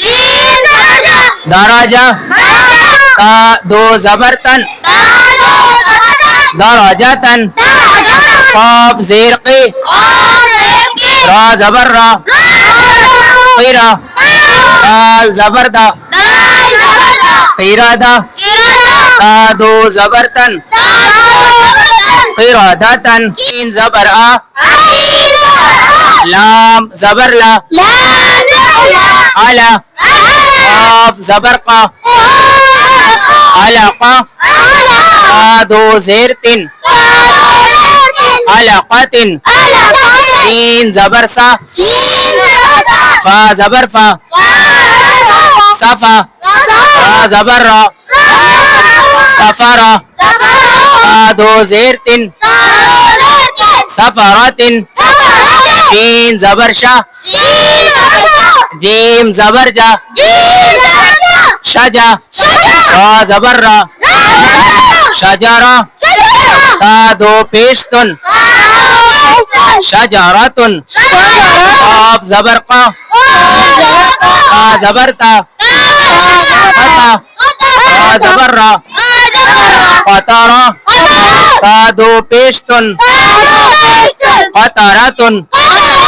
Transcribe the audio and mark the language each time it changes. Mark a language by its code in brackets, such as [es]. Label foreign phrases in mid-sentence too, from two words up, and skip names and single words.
[ur] دراجا کا دو زبر تن دراجتن کاف زیر کی را زبر را کیرا دال زبر دا کیرادا تا دو زبر تن قرادتن تین زبر آ لام زبر لا الا کاف زبر کا الکا تا دو زیر تن القتن تین زبر سا فا زبر فا سفا را زبر را سفرا تا دو زیر تن سفراتن شین زبر شا جیم زبر جا شجا را زبر را شجرا تا دو پیش تن شجرتن کاف زبر کا تا زبر تا فتا تا زبر را فترا تا دو پیش تن فترتن